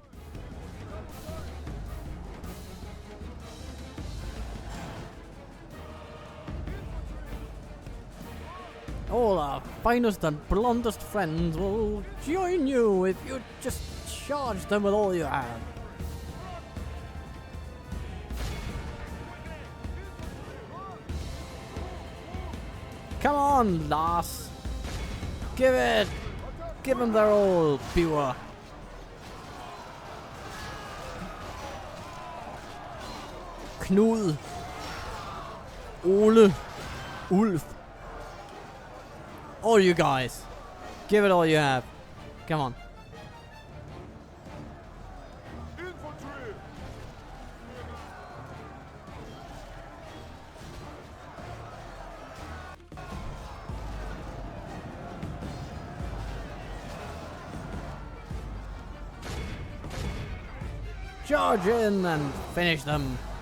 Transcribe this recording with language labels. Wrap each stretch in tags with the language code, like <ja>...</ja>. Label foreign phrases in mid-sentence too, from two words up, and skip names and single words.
<en>All our finest and blondest friends will join you if you just charge them with all you have. Come on, Lars. Give it. Give them their all, Biwa. Knud. Ole. Ulf. All you guys. Give it all you have. Come on. Infantry! Charge in and finish them.</en>